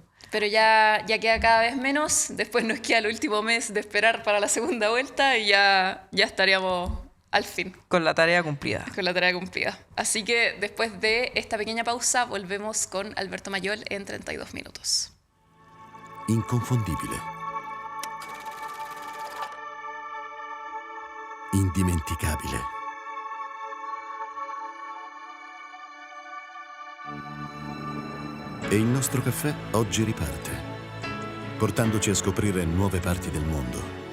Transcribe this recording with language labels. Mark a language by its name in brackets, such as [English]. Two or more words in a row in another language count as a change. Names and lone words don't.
[Spanish] Pero ya queda cada vez menos. Después nos queda el último mes de esperar para la segunda vuelta y ya estaríamos al fin Con la tarea cumplida. con la tarea cumplida. Así que después de esta pequeña pausa volvemos con Alberto Mayol en 32 minutos. [Italian] Inconfondibile. Indimenticabile. E il nostro caffè oggi riparte, portandoci a scoprire nuove parti del mondo.